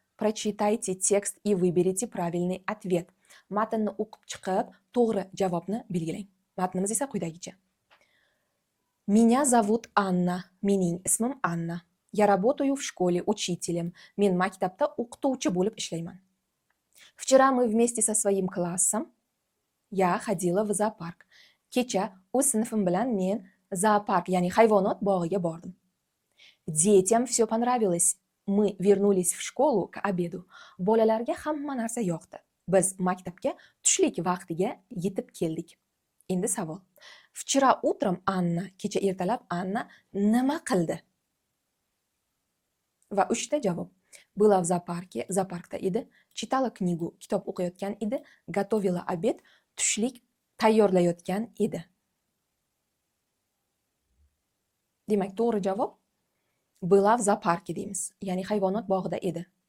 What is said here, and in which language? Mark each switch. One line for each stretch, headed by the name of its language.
Russian: Прочитайте текст и выберите правильный ответ.
Uzbek: Matnni o'qib chiqib, to'g'ri javobni belgilang. Matnimiz esa quyidagicha.
Russian: Меня зовут Анна.
Uzbek: Mening ismim Anna.
Russian: Я работаю в школе учителем.
Uzbek: Men maktabda o'qituvchi bo'lib ishlayman.
Russian: Вчера мы вместе со своим классом Я ходила в зоопарк.
Uzbek: Kecha o'z sinfim bilan men zoopark, ya'ni hayvonot bog'iga bordim.
Russian: Детям все понравилось. Мы вернулись в школу к обеду.
Uzbek: Bolalarga hamma narsa yoqdi. Biz maktabga tushlik vaqtiga yetib keldik. Endi savol.
Russian: Вчера утром
Uzbek: Anna, kecha ertalab Anna nima qildi? Va 3 ta javob.
Russian: Была в зоопарке,
Uzbek: zooparkda edi.
Russian: Читала книгу,
Uzbek: kitob o'qiyotgan edi.
Russian: Готовила обед,
Uzbek: tushlik tayyorlayotgan edi. Demak, to'g'ri javob
Russian: была в зоопарке
Uzbek: deymiz, ya'ni hayvonot bog'ida edi.